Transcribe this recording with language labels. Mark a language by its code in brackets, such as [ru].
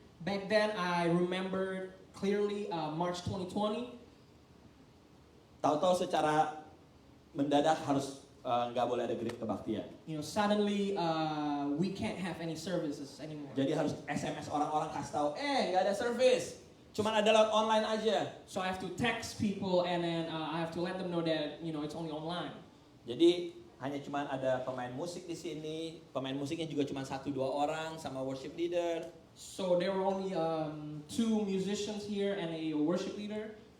[en] Back then, I remember clearly March 2020. [id] Tahu-tahu secara mendadak harus nggak boleh ada gereja kebaktian. [en] Suddenly we can't have any services anymore. [id] Jadi harus SMS orang-orang kasih tahu, nggak ada service, cuman ada lewat online aja. [en] So I have to text people, and then I have to let them know that it's only online. [id] Jadi hanya cuman ada pemain musik di sini, pemain musiknya juga cuma 1-2 orang sama worship leader. [en] So there were only 2 musicians here and a worship leader.